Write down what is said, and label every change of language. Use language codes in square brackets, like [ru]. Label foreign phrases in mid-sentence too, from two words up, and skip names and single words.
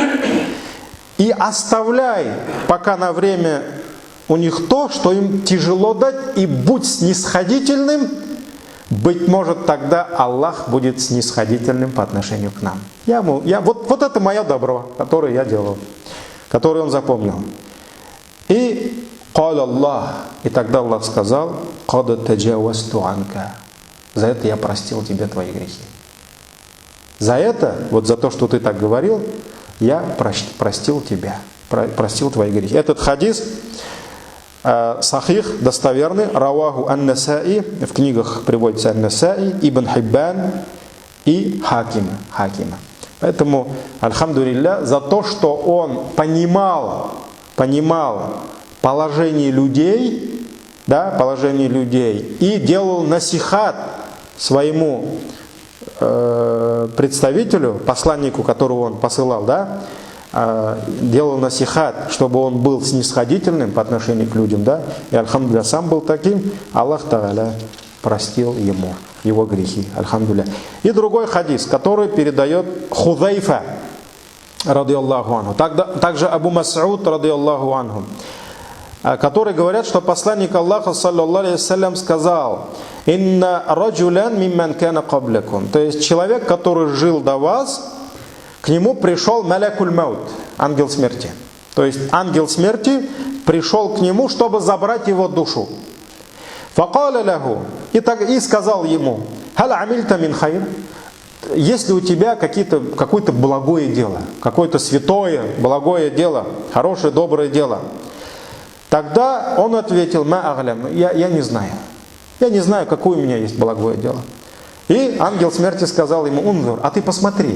[ru] И оставляй пока на время у них то, что им тяжело дать, и будь снисходительным. Быть может, тогда Аллах будет снисходительным по отношению к нам. Вот это мое добро, которое я делал, которое он запомнил. [ar] И قال الله, [ru] и тогда Аллах сказал, [ar] قَدْ تَجَاوَزْتُ عَنْكَ. [ru] За это я простил тебе твои грехи. За это, вот за то, что ты так говорил, я простил тебя, простил твои грехи. Этот хадис сахих, достоверный, [ar] رواه النسائي, [ru] в книгах приводится ан-Насаи, Ибн Хиббан и Хакима. Поэтому, альхамдулилля, за то, что он понимал положение людей, да, положение людей, и делал насихат своему представителю, посланнику, которого он посылал, да, делал насихат, чтобы он был снисходительным по отношению к людям, да, и альхамдулилля сам был таким, Аллах Тааля простил ему его грехи, альхамдулилля. И другой хадис, который передает Худайфа, [ar] رضي الله عنه, также Абу Мас'уд, رضي الله عنه, [ru] которые говорят, что посланник Аллаха, [ar] صلى الله عليه وسلم, [ru] сказал, [ar] «إن رجلا ممن كان قبلكم». [ru] То есть человек, который жил до вас, к нему пришел [ar] ملك الموت, [ru] ангел смерти. То есть ангел смерти пришел к нему, чтобы забрать его душу. [ar] فقال له, [ru] и сказал ему, [ar] «هل عملت من خير». [ru] Если у тебя какое-то благое дело, какое-то святое, благое дело, хорошее, доброе дело, тогда он ответил, [ar] «ما أعلم», [ru] я не знаю. Я не знаю, какое у меня есть благое дело. И ангел смерти сказал ему, «Унзур, а ты посмотри».